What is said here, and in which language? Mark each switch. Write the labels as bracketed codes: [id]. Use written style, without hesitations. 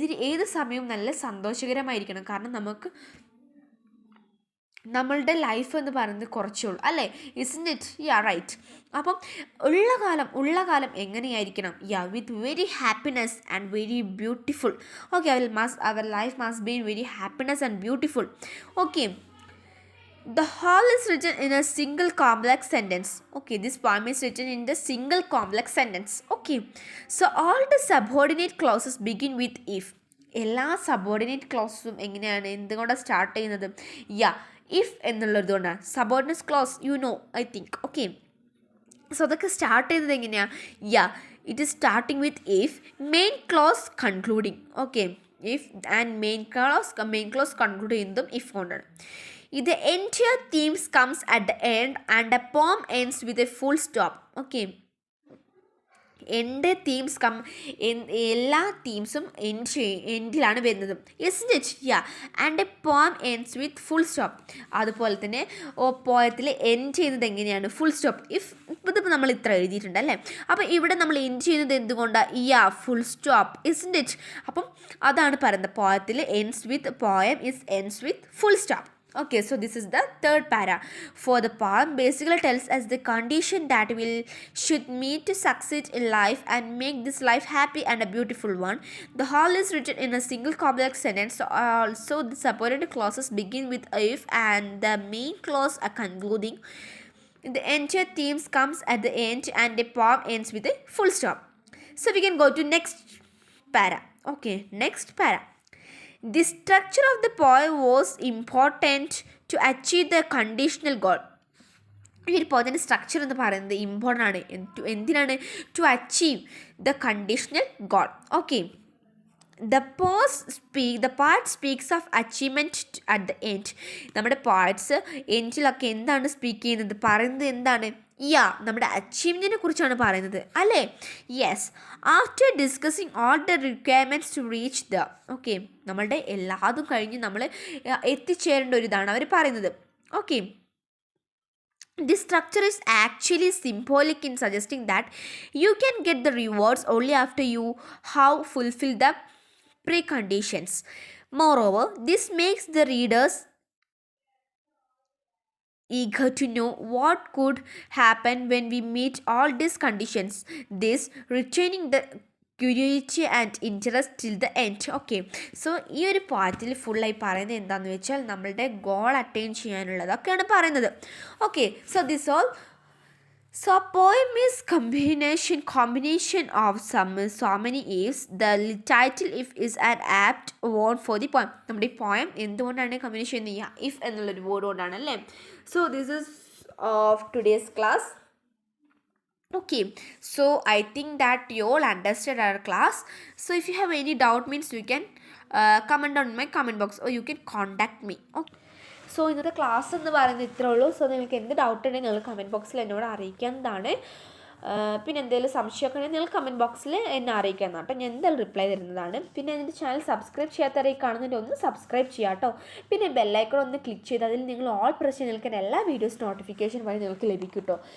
[ml] ഏത് സമയവും നല്ല സന്തോഷകരമായിരിക്കണം. കാരണം നമ്മളുടെ ലൈഫ് എന്ന് പറയുന്നത് കുറച്ചേ ഉള്ളൂ അല്ലേ? [en] Isn't it? Right. [ml] അപ്പം ഉള്ള കാലം എങ്ങനെയായിരിക്കണം? [en] With very happiness and very beautiful. Okay, our life must be in very happiness and beautiful. Okay, the whole is written in a single complex sentence. Okay, this poem is written in the single complex sentence. Okay, so all the subordinate clauses begin with if. [ml] എല്ലാ subordinate ക്ലോസും എങ്ങനെയാണ്, എന്തുകൊണ്ടാണ് start ചെയ്യുന്നത്? If എന്നുള്ളത് കൊണ്ടാണ്. Subordinate close [en] I think. [ml] Okay, so അതൊക്കെ start ചെയ്യുന്നത് എങ്ങനെയാണ്? [en] It is starting with if, main clause concluding. [ml] Okay, if and main clause conclude ചെയ്യുന്നതും ഇഫ് കൊണ്ടാണ്. [en] The entire themes comes at the end and the poem ends with a full stop. [ml] Okay, എൻ്റെ themes എല്ലാ തീംസും എൻഡിലാണ് വരുന്നത്. [en] Isn't it? And a poem ends with full stop. [ml] അതുപോലെ തന്നെ പോയത്തിൽ end ചെയ്യുന്നത് എങ്ങനെയാണ്? Full stop. ഇതിപ്പോൾ നമ്മൾ ഇത്ര എഴുതിയിട്ടുണ്ട് അല്ലേ? അപ്പോൾ ഇവിടെ നമ്മൾ എൻഡ് ചെയ്യുന്നത് എന്തുകൊണ്ടാണ്? Full stop. [en] Isn't it? [ml] അപ്പം അതാണ് പറയുന്നത്. [en] പോയത്തിൽ poem ends with full stop. Okay, so this is the third para. For the poem basically tells us the condition that we should meet to succeed in life and make this life happy and a beautiful one. The whole is written in a single complex sentence. Also the separated clauses begin with if and the main clause are concluding. The entire themes comes at the end and the poem ends with a full stop. So we can go to next para. Okay, next para. The structure of the poem was important to achieve the conditional goal. [ml] ഈ ഒരു പോയത്തിൻ്റെ structure എന്ന് പറയുന്നത് important ആണ്. [en] എന്തിനാണ്? To achieve the conditional goal. Okay, the part speaks of achievement at the end. [ml] നമ്മുടെ parts എൻഡിലൊക്കെ എന്താണ് speak ചെയ്യുന്നത്? പറയുന്നത് എന്താണ്? നമ്മുടെ അച്ചീവ്മെൻറ്റിനെ കുറിച്ചാണ് പറയുന്നത് അല്ലേ? [en] Yes, after discussing all the requirements to reach the. [ml] Okay, നമ്മളുടെ എല്ലാതും കഴിഞ്ഞ് നമ്മൾ എത്തിച്ചേരേണ്ട ഒരു ഇതാണ് അവർ പറയുന്നത്. [en] Okay, this structure is actually symbolic in suggesting that you can get the rewards only after you have fulfilled the preconditions. Moreover, this makes the readers eager to know what could happen when we meet all these conditions, this retaining the curiosity and interest till the end. [ml] Okay, so ഈ ഒരു പാർട്ടിൽ ഫുള്ളായി പറയുന്നത് എന്താണെന്ന് വെച്ചാൽ നമ്മളുടെ goal attain ചെയ്യാനുള്ളതൊക്കെയാണ് പറയുന്നത്. Okay, [en] So this all. So a poem is combination of so many ifs. The title if is an apt word for the poem. [ml] നമ്മുടെ ഈ poem എന്തുകൊണ്ടാണ് combination ചെയ്യുക if എന്നുള്ളൊരു വേർഡ് കൊണ്ടാണ് അല്ലേ. [en] So this is of today's class. Okay, so I think that you all understood our class. So if you have any doubt means you can comment on my comment box or you can contact me. Okay. [ml] So ഇന്നത്തെ class എന്ന് പറയുന്നത് ഇത്രേ ഉള്ളൂ. So നിങ്ങൾക്ക് എന്ത് doubt ഉണ്ടെങ്കിൽ നിങ്ങൾ comment ബോക്സിൽ എന്നോട് അറിയിക്കാവുന്നതാണ്. പിന്നെ എന്തെങ്കിലും സംശയമൊക്കെ ഉണ്ടെങ്കിൽ നിങ്ങൾ കമൻറ്റ് ബോക്സിൽ എന്നെ അറിയിക്കാവുന്നതാണ് കേട്ടോ. ഞാൻ എന്തായാലും റിപ്ലൈ തരുന്നതാണ്. പിന്നെ എൻ്റെ ചാനൽ സബ്സ്ക്രൈബ് ചെയ്യാത്തവരായി കാണുന്നതിൻ്റെ ഒന്ന് സബ്സ്ക്രൈബ് ചെയ്യാം കേട്ടോ. പിന്നെ ബെല്ലൈക്കൺ ഒന്ന് ക്ലിക്ക് ചെയ്ത് അതിൽ നിങ്ങൾ ഓൾ പ്രസ് ചെയ്ത് നിങ്ങൾക്ക് എല്ലാ വീഡിയോസ് നോട്ടിഫിക്കേഷൻ വഴി നിങ്ങൾക്ക് ലഭിക്കും കേട്ടോ.